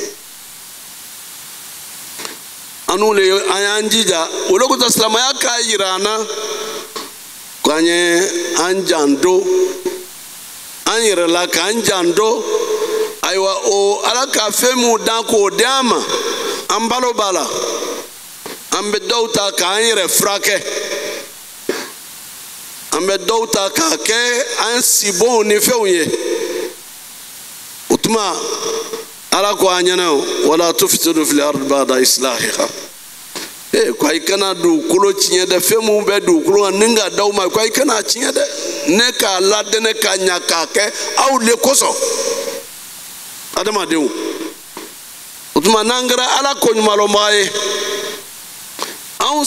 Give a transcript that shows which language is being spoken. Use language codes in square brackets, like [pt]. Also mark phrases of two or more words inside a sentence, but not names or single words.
[bm] anu le an y'an jija o le kosɔn silamɛya k'a yira an na k'an ye an janto an yɛrɛ la k'an janto ayiwa o ala ka fɛn min dan k'o di an ma an balo b'a la an bɛ dɔw ta k'an yɛrɛ furakɛ an bɛ dɔw ta k'a kɛ an sibonw ni fɛnw ye o tuma ala ko an ɲɛna [ar] ولا تفسدوا في الأرض بعد إصلاحها [bm] ko ayi kana dugukolo tiɲɛ dɛ fɛn min bɛ dugukolo kan ni ka d'aw ma ko ayi kana tiɲɛ dɛ ne k'a ladɛnɛ ka ɲa k'a kɛ aw le kosɔn adamadenw o tuma n'an kɛra ala ko ɲumanlɔnbaga ye anw